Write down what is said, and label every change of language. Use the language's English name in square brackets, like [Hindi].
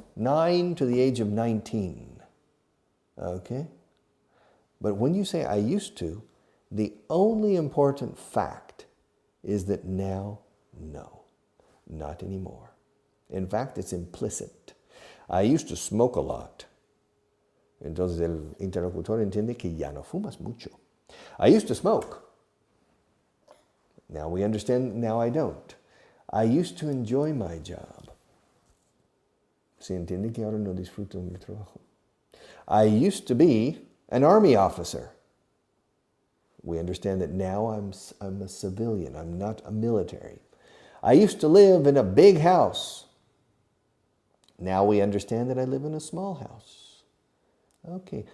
[English] 9 to the age of 19. Okay? But when you say I used to, the only important fact is that now, no, not anymore. In fact, it's implicit. I used to smoke a lot. [Spanish] Entonces el interlocutor entiende que ya no fumas mucho. [English] I used to smoke. Now we understand, now I don't. I used to enjoy my job. [Spanish] Se entiende que ahora no disfruto mi trabajo. [English] I used to be an army officer. We understand that now I'm a civilian. I'm not a military. I used to live in a big house. Now we understand that I live in a small house. Okay.